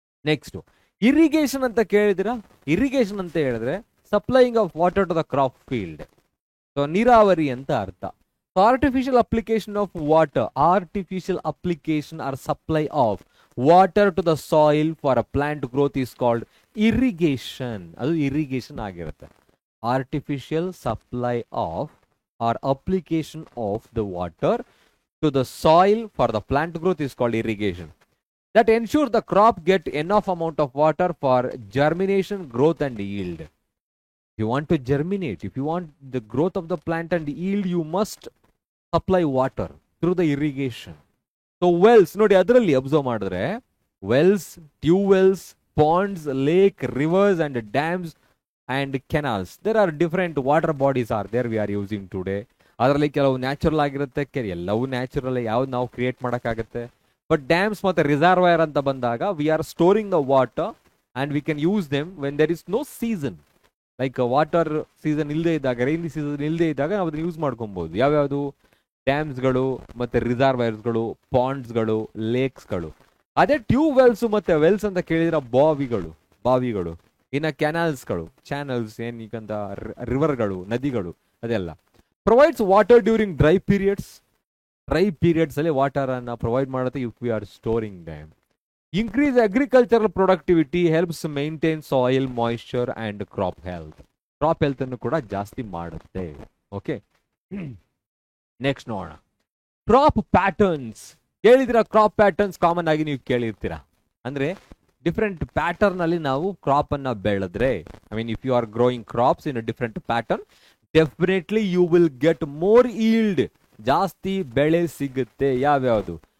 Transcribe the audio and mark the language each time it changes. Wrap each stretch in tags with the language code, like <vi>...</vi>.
<en>next irrigation</en> <kn>ಅಂತ ಕೇಳಿದಿರಾ.</kn> <en>irrigation</en> <kn>ಅಂತ ಹೇಳಿದ್ರೆ</kn> <en>Supplying of water to the crop field.</en> <kn>So ನೀರಾವರಿ ಅಂತ ಅರ್ಥ.</kn> <en>So artificial application of water, artificial application or supply of water to the soil for a plant growth is called irrigation.</en> <kn>ಅದು irrigation ಆಗಿರುತ್ತೆ.</kn> <en>Artificial supply of or application of the water to the soil for the plant growth is called irrigation. That ensure the crop get enough amount of water for germination, growth and yield. If you want to germinate, if you want the growth of the plant and yield, you must supply water through the irrigation. So wells,</en> <kn>ನೋಡಿ ಅದರಲ್ಲಿ observe ಮಾಡಿದ್ರೆ</kn> <en>wells, tube wells, ponds, lake, rivers and dams and canals. There are different water bodies are there we are using today.</en> <kn>ಅದರಲ್ಲಿ ಕೆಲವು natural ಆಗಿರುತ್ತೆ, ಎಲ್ಲವೂ natural, ಯಾವ್ದು ನಾವು create ಮಾಡೋಕ್ಕಾಗುತ್ತೆ. ಬಟ್ ಡ್ಯಾಮ್ಸ್ ಮತ್ತು ರಿಸರ್ವಾಯರ್ ಅಂತ ಬಂದಾಗ</kn> <en>We are storing the water and we can use them when there is no season.</en> <kn>Like water season ಇಲ್ಲದೆ ಇದ್ದಾಗ, ರೈನಿ ಸೀಸನ್ ಇಲ್ಲದೆ ಇದ್ದಾಗ ನಾವು ಅದನ್ನ ಯೂಸ್ ಮಾಡ್ಕೊಬೋದು. ಯಾವ್ಯಾವುದು? ಡ್ಯಾಮ್ಸ್ಗಳು ಮತ್ತು ರಿಸರ್ವಾಯರ್ಸ್ಗಳು, ಪಾಂಡ್ಸ್ಗಳು, ಲೇಕ್ಸ್ಗಳು. ಅದೇ ಟ್ಯೂಬ್ ವೆಲ್ಸ್ ಮತ್ತು ವೆಲ್ಸ್ ಅಂತ ಕೇಳಿದ್ರೆ ಬಾವಿಗಳು. ಇನ್ನು ಕ್ಯಾನಲ್ಸ್ಗಳು, ಚಾನಲ್ಸ್ ಏನೀಗಂತ ರಿವರ್ಗಳು, ನದಿಗಳು, ಅದೆಲ್ಲ.</kn> <en>Provides water during dry periods. Dry periods</en> <kn>ಅಲ್ಲಿ ವಾಟರ್ ಅನ್ನ ಪ್ರೊವೈಡ್ ಮಾಡುತ್ತೆ</kn> <en>if we are storing them. Increase agricultural productivity, helps maintain soil moisture and crop health.</en> <kn>Crop health ಅನ್ನು ಕೂಡ ಜಾಸ್ತಿ ಮಾಡುತ್ತೆ. ಓಕೆ, ನೆಕ್ಸ್ಟ್ ನೋಡೋಣ. Crop patterns ಕೇಳಿದಿರ? Crop patterns common ಆಗಿ ನೀವು ಕೇಳಿರ್ತೀರಾ. ಅಂದ್ರೆ ಡಿಫ್ರೆಂಟ್ ಪ್ಯಾಟರ್ನ್ ಅಲ್ಲಿ ನಾವು ಕ್ರಾಪ್ ಅನ್ನ ಬೆಳೆದ್ರೆ,</kn> <en>I mean if you are growing crops in a different pattern, definitely you will get more yield,</en> <kn>ಜಾಸ್ತಿ ಬೆಳೆ ಸಿಗುತ್ತೆ. ಯಾವ್ಯಾವುದು?</kn>